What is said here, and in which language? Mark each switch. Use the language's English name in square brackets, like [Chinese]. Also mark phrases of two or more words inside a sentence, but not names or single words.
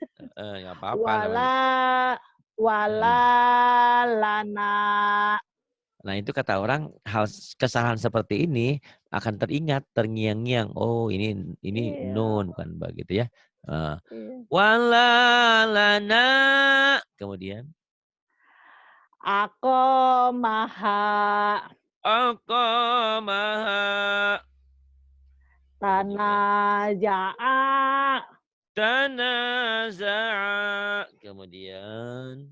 [Indonesian] Heeh, nggak apa-apa namanya. [Arabic] ولا ولا Mhm. لنا. [Indonesian] Nah, itu kata orang kesalahan seperti ini akan teringat, terngiang-ngiang. Oh, ini Iya, nun bukan ba gitu ya. Heeh. iya. [Arabic] ولا لنا. [Indonesian] Kemudian Ako maha [Arabic] أقامها. Kemudian تناجى تنازع. Kemudian